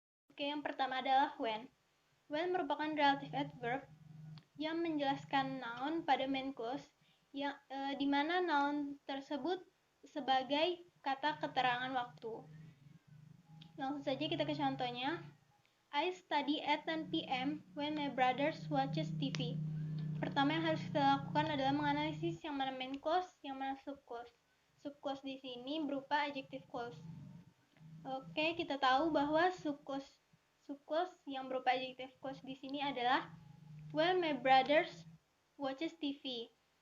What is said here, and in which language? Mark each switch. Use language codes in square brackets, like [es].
[id] Oke, yang pertama adalah when. When merupakan relative adverb yang menjelaskan noun pada main clause yang di mana noun tersebut sebagai kata keterangan waktu. Langsung saja kita ke contohnya. [en] I study at 10 p.m. when my brother watches TV. [id] Pertama yang harus kita lakukan adalah menganalisis yang mana main clause, yang mana subclause. Subclause di sini berupa adjective clause. Oke, kita tahu bahwa subclause yang berupa adjective clause di sini adalah [en] when my brother watches TV.